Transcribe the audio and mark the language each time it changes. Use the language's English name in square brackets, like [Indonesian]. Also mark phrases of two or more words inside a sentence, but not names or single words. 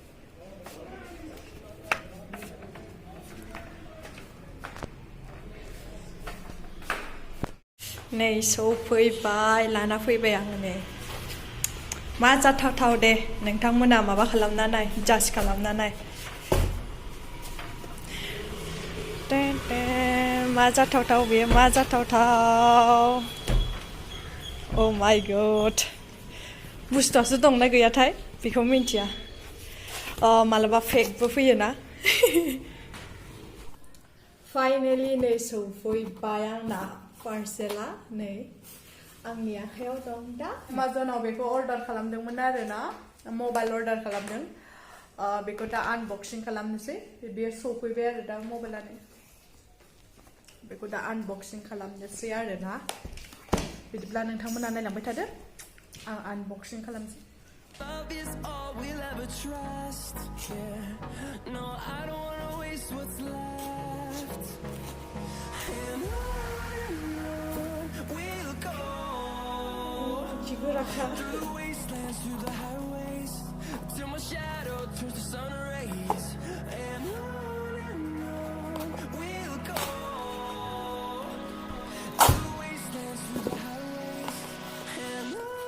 [Bodo] नै सफैबाय लाना फैबाय आं नै मा जाथावथाव दे नोंथांमोना माबा खालामना नाय जाज खालामना नाय मा जाथावथाव बेयो मा जाथावथाव [English] Oh my god [Bodo] बुस्थुआसो दंना गैयाथाय बेखौ मिन्थिया मालाबा फेकबो फैयोना फाइनेलि नै सफैबाय आंना पार्सेला नै आंनि आखायाव दं दा एमाजनाव बेखौ अर्डार खालामदोंमोन आरोना मबाइल अर्डार खालामदों बेखौ दा आनबक्सिं खालामनोसै बेयो सफैबाय आरो दा मबाइलानो बेखौ दा आनबक्सिं खालामनोसै आरोना बिदिब्ला नोंथांमोना नायलांबाय थादो आं आनबक्सिं खालामसै [English] Love is all we'll ever trust. Yeah, no, I don't wanna waste what's left. And on we'll go. Through the wastelands, through the highways, till my shadow turns to sun rays. And on we'll go. Through the wastelands, through the highways, and on.